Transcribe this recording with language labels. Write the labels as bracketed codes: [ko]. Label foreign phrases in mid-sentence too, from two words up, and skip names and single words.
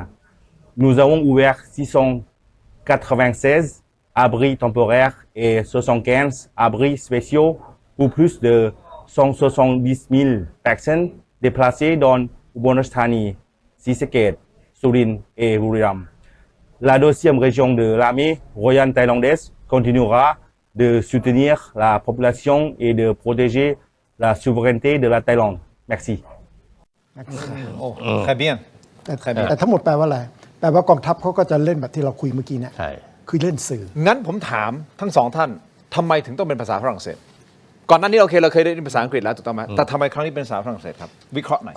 [fr] Nous avons ouvert 696 abris temporaires et 75 abris spéciaux pour plus de 170 000 personnes déplacées dans Ubon Ratchathani, Sisaket, Surin et Buriram. La deuxième région de l'armée royale thaïlandaise continuera de soutenir la population et de protéger la souveraineté de la Thaïlande. Merci. [th] โอ้ใครเบี้ยน แต่ทั้งหมดแปลว่าอะไร แปลว่ากองทัพเขาก็จะเล่นแบบที่เราคุยเมื่อกี้เนี่ย ใช่ คือเล่นสื่อ งั้นผมถามทั้งสองท่านทำไมถึงต้องเป็นภาษาฝรั่งเศส ก่อนหน้านี้โอเคเราเคยได้ยินภาษาอังกฤษแล้วถูกต้องไหมแต่ทำไมครั้งนี้เป็นภาษาฝรั่งเศสครับวิเคราะห์หน่อย